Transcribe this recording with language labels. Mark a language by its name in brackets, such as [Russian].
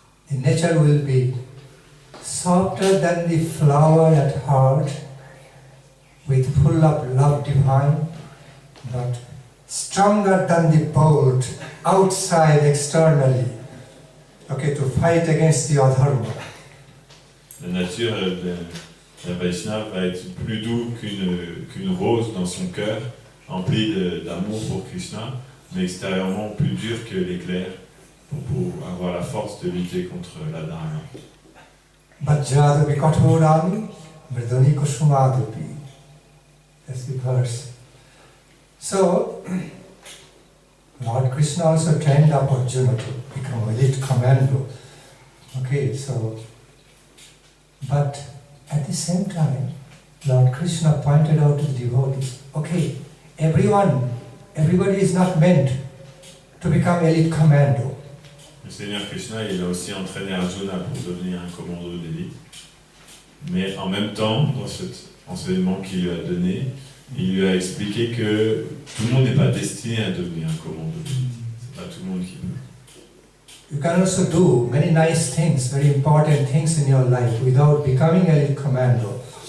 [English] The nature will be softer than the flower at heart, with full of love divine, but stronger than the bolt outside externally, okay, to fight against the adharma. [French] La nature d'un Vaishnava va être plus doux qu'une rose dans son cœur, emplie d'amour pour Krishna, mais extérieurement plus dur que l'éclair, pour avoir la force de lutter contre la dharma. [Sanskrit] Vajradapi kathorami mridani kusumadupi. [English] That's the verse. So, Lord Krishna also trained up Arjuna to become a elite commando. Okay, so, but at the same time, Lord Krishna pointed out to the devotees, okay, everybody is not meant to become elite commando. [French] Le Seigneur Krishna, il a aussi entraîné Arjuna pour devenir un commando d'élite. Mais en même temps, dans cet enseignement qu'il lui a donné, il lui a expliqué que tout le monde n'est pas destiné à devenir un commando d'élite. C'est pas tout le monde qui peut. [English] You can also do many nice things, very important things in your life without becoming elite commando.